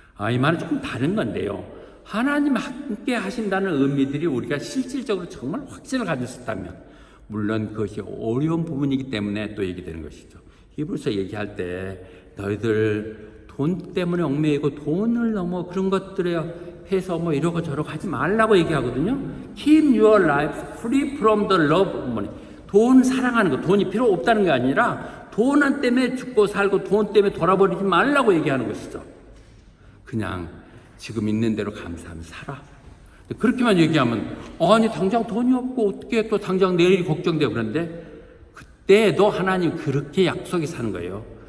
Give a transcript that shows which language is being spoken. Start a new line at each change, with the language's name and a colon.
Korean: 이 말은 조금 다른 건데요. 하나님 함께 하신다는 의미들이 우리가 실질적으로 정말 확신을 가질 수 있다면 물론 그것이 어려운 부분이기 때문에 또 얘기되는 것이죠. 히브리서 얘기할 때 너희들 돈 때문에 얽매이고 돈을 넘어 그런 것들에 해서 뭐 이러고 저러고 하지 말라고 얘기하거든요.
English: Keep your life free from the love of money.
Korean: 돈 사랑하는 거, 돈이 필요 없다는 게 아니라 돈 때문에 죽고 살고 돈 때문에 돌아버리지 말라고 얘기하는 것이죠. 그냥 지금 있는 대로 감사하며 살아. 그렇게만 얘기하면 아니 당장 돈이 없고 어떻게 또 당장 내일이 걱정되고 그런데 그때도 하나님 그렇게 약속이 사는 거예요.